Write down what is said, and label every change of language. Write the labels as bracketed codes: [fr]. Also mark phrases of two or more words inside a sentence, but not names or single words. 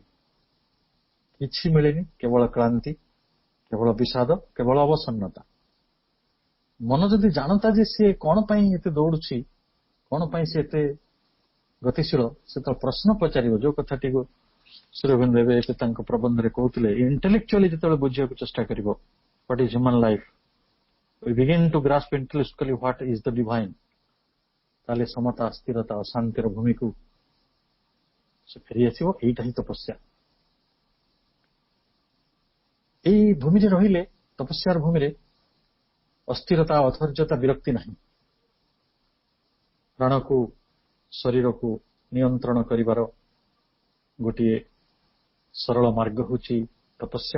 [or] କିଛି ମିଳେନି, କେବଳ କ୍ଳାନ୍ତି, କେବଳ ବିଷାଦ, କେବଳ ଅବସନ୍ନତା। ମନ ଯଦି ଜାଣନ୍ତା ଯେ ସିଏ କଣ ପାଇଁ ଏତେ ଦୌଡୁଛି, କଣ ପାଇଁ ସେ ଏତେ ଗତିଶୀଳ, ସେତେବେଳେ ପ୍ରଶ୍ନ ପଚାରିବ, ଯୋଉ କଥାଟିକୁ ଶ୍ରୀ ଅରବିନ୍ଦ ଏବେ ତାଙ୍କ ପ୍ରବନ୍ଧରେ କହୁଥିଲେ, ଇଣ୍ଟେଲେକ୍ଚୁଆଲି ଯେତେବେଳେ ବୁଝିବାକୁ ଚେଷ୍ଟା କରିବ [en] what is human life, we begin to grasp intellectually what is the divine, [or] ତାହେଲେ ସମତା, ସ୍ଥିରତା ଓ ଶାନ୍ତିର ଭୂମିକୁ ସେ ଫେରି ଆସିବ। ଏଇଟା ହିଁ ତପସ୍ୟା। ଏଇ ଭୂମିରେ ରହିଲେ, ତପସ୍ୟାର ଭୂମିରେ ଅସ୍ଥିରତା, ଅଧୈର୍ଯ୍ୟତା, ବିରକ୍ତି ନାହିଁ। ପ୍ରାଣକୁ, ଶରୀରକୁ ନିୟନ୍ତ୍ରଣ କରିବାର ଗୋଟିଏ ସରଳ ମାର୍ଗ ହେଉଛି ତପସ୍ୟା।